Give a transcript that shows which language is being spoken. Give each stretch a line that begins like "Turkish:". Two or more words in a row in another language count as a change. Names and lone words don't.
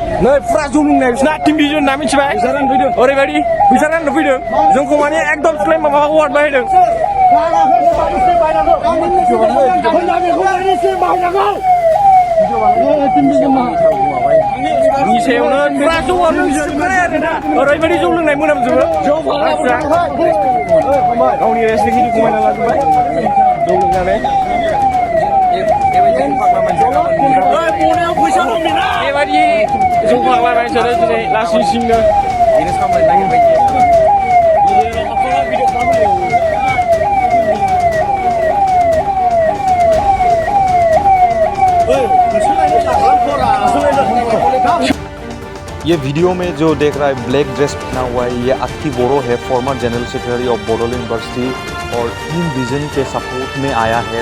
Bodo: नै फुरा जौ लोंनाय बिसोरना टिम भिजन ना मिथिबाय ओरैबायदि फैसा राननो फैदों जोंखौ माने एकदम स्लेम माबाखौ हरबाय होदों नि सायावनो फुरा जौ आरोना ओरैबायदि जौ लोंनाय मोनामजोबो गावनि रेसलिंखौ खमायना लाजोबबाय जौ लोंनानै बेबायदि जौ फाग्लानाय सोरो दिनै लासिंसिंनो बेनो सामलायनो नागिरबाय
Hindi: ये वीडियो में जो देख रहा है
English: black dress
Hindi: पहना हुआ है ये अक्की बोरो है,
English: Former General Secretary of Bodoland University
Hindi: और टीम विजन के सपोर्ट में आया है।